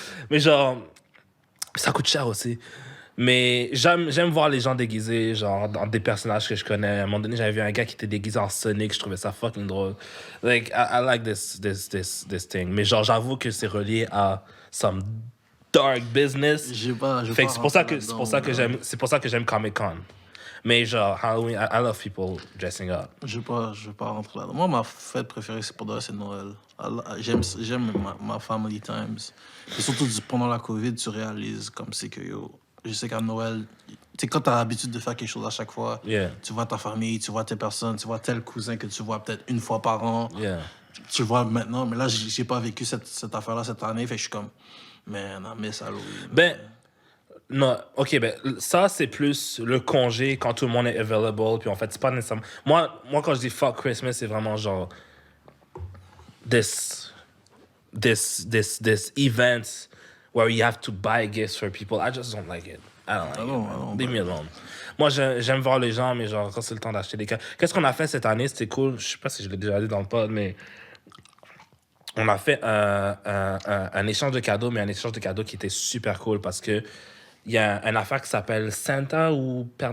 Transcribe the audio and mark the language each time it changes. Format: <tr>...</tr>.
<fr>Mais genre, ça coûte cher aussi. Mais j'aime voir les gens déguisés, genre, dans des personnages que je connais. À un moment donné, j'avais vu un gars qui était déguisé en Sonic. Je trouvais ça fucking drôle.</fr> <en>Like, I like this thing.</en> <fr>Mais genre, j'avoue que c'est relié à</fr> <en>some dark business.</en> <fr>Fait que c'est pour ça que j'aime Comic Con. Mais genre,</fr> <en>Halloween, I love people dressing up.</en> <fr>Je veux pas rentrer là-dedans. Moi, ma fête préférée, c'est Noël. J'aime ma</fr> <en>family times.</en> <fr>Et surtout, pendant la COVID, tu réalises comme c'est que, yo, je sais qu'à Noël, tu sais, quand t'as l'habitude de faire quelque chose à chaque fois,</fr> <en>Yeah.</en> <fr>tu vois ta famille, tu vois tes personnes, tu vois tel cousin que tu vois peut-être une fois par an.</fr> <en>Yeah.</en> <fr>Tu le vois maintenant, mais là, j'ai pas vécu cette affaire-là cette année, fait que je suis comme,</fr> <en>man, I miss Halloween.</en> <fr>Ben, non, ok, ben, ça, c'est plus le congé quand tout le monde est available, puis en fait, c'est pas nécessairement... Moi, quand je dis fuck Christmas, c'est vraiment genre...</fr> <en>This event where you have to buy gifts for people. I just don't like it. I don't like it. Man. Leave me alone.</en> <fr>Moi, j'aime voir les gens, mais genre, quand c'est le temps d'acheter des cadeaux... Qu'est-ce qu'on a fait cette année? C'était cool. Je sais pas si je l'ai déjà dit dans le pod, mais... On a fait un échange de cadeaux, mais un échange de cadeaux qui était super cool parce que il y a une affaire qui s'appelle Santa ou Père...</fr>